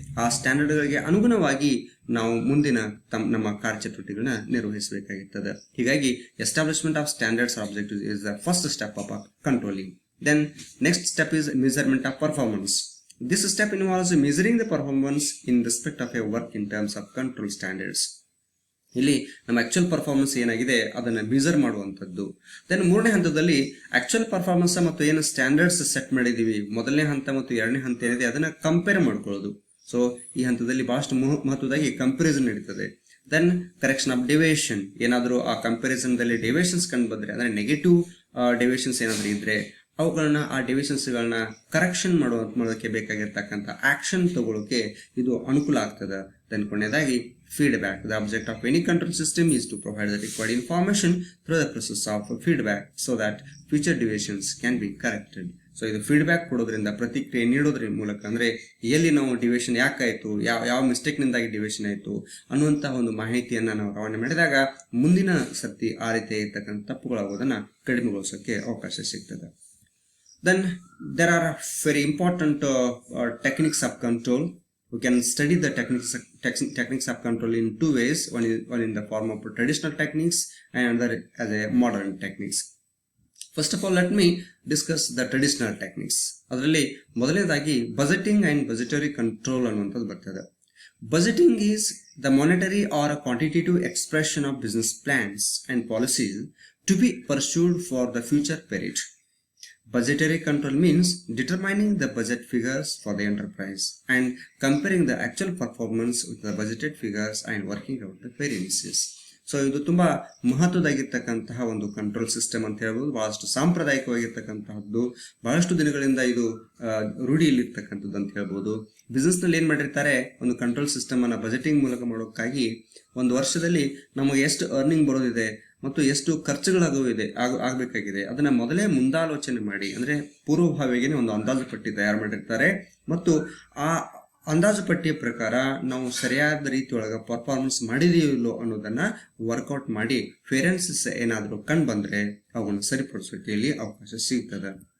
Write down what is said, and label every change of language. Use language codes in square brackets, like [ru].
[kn] ಆ ಸ್ಟ್ಯಾಂಡರ್ಡ್ ಗಳಿಗೆ ಅನುಗುಣವಾಗಿ ನಾವು ಮುಂದಿನ ನಮ್ಮ ಕಾರ್ಯಚಟುವಟಿಕೆಗಳನ್ನ ನಿರ್ವಹಿಸಬೇಕಾಗಿರ್ತದೆ. [en] ಹೀಗಾಗಿ establishment of standards or objectives is the first step of controlling. Then next step is measurement of performance. This step involves measuring the performance in respect of a work in terms of control standards. [kn] ಇಲ್ಲಿ ನಮ್ಮ actual performance ಏನಾಗಿದೆ ಅದನ್ನ measure ಮಾಡುವಂತದ್ದು. Then ಮೂರನೇ ಹಂತದಲ್ಲಿ actual performance ಮತ್ತು ಏನು standards set ಮಾಡಿದೀವಿ ಮೊದಲನೇ ಹಂತ ಮತ್ತು ಎರಡನೇ ಹಂತ ಏನಿದೆ ಅದನ್ನ ಕಂಪೇರ್ ಮಾಡ್ಕೊಳ್ಳೋದು. ಸೊ ಈ ಹಂತದಲ್ಲಿ ಬಹಳಷ್ಟು ಮಹತ್ವದಾಗಿ ಕಂಪ್ಯಾರಿಸನ್ ನಡೀತದೆ. [en] Then correction of deviation. [kn] ಏನಾದರೂ ಆ ಕಂಪ್ಯಾರಿಸನ್ ದಲ್ಲಿ ಡಿವಿಯೇಷನ್ಸ್ ಕಂಡು ಬಂದ್ರೆ ಅಂದ್ರೆ ನೆಗೆಟಿವ್ ಡಿವಿಯೇಷನ್ಸ್ ಏನಾದ್ರೂ ಇದ್ರೆ ಅವುಗಳನ್ನ ಆ ಡಿವಿಯೇಷನ್ಸ್ ಗಳನ್ನ ಕರೆಕ್ಷನ್ ಮಾಡೋದಕ್ಕೆ ಬೇಕಾಗಿರ್ತಕ್ಕಂಥ ಆಕ್ಷನ್ ತಗೊಳ್ಳೋಕೆ ಇದು ಅನುಕೂಲ ಆಗ್ತದೆ. [en] Then ಕೊನೆಯದಾಗಿ feedback. The object of any control system is to provide the required information through the process of feedback so that future deviations can be corrected. [kn] So ಇದು ಫೀಡ್ಬ್ಯಾಕ್ ಕೊಡೋದ್ರಿಂದ, ಪ್ರತಿಕ್ರಿಯೆ ನೀಡೋದ್ರ ಮೂಲಕ ಅಂದ್ರೆ ಎಲ್ಲಿ ನಾವು ಡಿವಿಯೇಷನ್ ಯಾಕಾಯ್ತು, ಯಾವ ಮಿಸ್ಟೇಕ್ ನಿಂದಾಗಿ ಡಿವಿಯೇಷನ್ ಆಯ್ತು ಅನ್ನುವಂತಹ ಒಂದು ಮಾಹಿತಿಯನ್ನ ನಾವು ರವಾನೆ ಮಾಡಿದಾಗ ಮುಂದಿನ ಸರ್ತಿ ಆ ರೀತಿ ಇರ್ತಕ್ಕಂಥ ತಪ್ಪುಗಳಾಗೋದನ್ನ ಕಡಿಮೆಗೊಳಿಸೋಕೆ ಅವಕಾಶ ಸಿಗ್ತದೆ. [en] Then there are very important techniques of control. We can study the techniques of control in two ways. One in the form of traditional techniques and another as a modern techniques. First of all, let me discuss the traditional techniques. [kn] ಅದರಲ್ಲಿ ಮೊದಲನೇದಾಗಿ budgeting and budgetary control ಅನ್ನುವಂಥದ್ದು ಬರ್ತದೆ. [en] Budgeting is the monetary or a quantitative expression of business plans and policies to be pursued for the future period. Budgetary control means determining the budget figures for the enterprise and comparing the actual performance with the budgeted figures and working out the variances. [kn] So ಇದು ತುಂಬಾ ಮಹತ್ವದಾಗಿರ್ತಕ್ಕಂತಹ ಒಂದು control system ಅಂತ ಹೇಳ್ಬೋದು. ಬಹಳಷ್ಟು ಸಾಂಪ್ರದಾಯಿಕವಾಗಿರ್ತಕ್ಕಂತಹದ್ದು, ಬಹಳಷ್ಟು ದಿನಗಳಿಂದ ಇದು ರೂಢಿಯಲ್ಲಿರ್ತಕ್ಕಂಥದ್ದು ಅಂತ ಹೇಳ್ಬೋದು. ಬಿಸ್ನೆಸ್ ನಲ್ಲಿ ಏನ್ ಮಾಡಿರ್ತಾರೆ, ಒಂದು ಕಂಟ್ರೋಲ್ ಸಿಸ್ಟಮ್ ಅನ್ನ ಬಜೆಟಿಂಗ್ ಮೂಲಕ ಮಾಡೋಕ್ಕಾಗಿ ಒಂದು ವರ್ಷದಲ್ಲಿ ನಮಗೆ ಎಷ್ಟು ಅರ್ನಿಂಗ್ ಬರೋದಿದೆ ಮತ್ತು ಎಷ್ಟು ಆಗ್ಬೇಕಾಗಿದೆ ಅದನ್ನ ಮೊದಲೇ ಮುಂದಾಲೋಚನೆ ಮಾಡಿ, ಅಂದ್ರೆ ಪೂರ್ವಭಾವಿಗೆ ಒಂದು ಅಂದಾಜು ಪಟ್ಟಿ ತಯಾರು ಮಾಡಿರ್ತಾರೆ ಮತ್ತು ಆ ಅಂದಾಜು ಪಟ್ಟಿಯ ಪ್ರಕಾರ ನಾವು ಸರಿಯಾದ ರೀತಿಯೊಳಗ ಪರ್ಫಾರ್ಮೆನ್ಸ್ ಮಾಡಿದೀವಿಲ್ಲೋ ಅನ್ನೋದನ್ನ ವರ್ಕೌಟ್ ಮಾಡಿ ವೇರಿಯನ್ಸಸ್ ಏನಾದರೂ ಕಂಡು ಬಂದ್ರೆ ಅವುಗಳನ್ನು ಸರಿಪಡಿಸೋಕೆ ಇಲ್ಲಿ ಅವಕಾಶ ಸಿಗ್ತದೆ.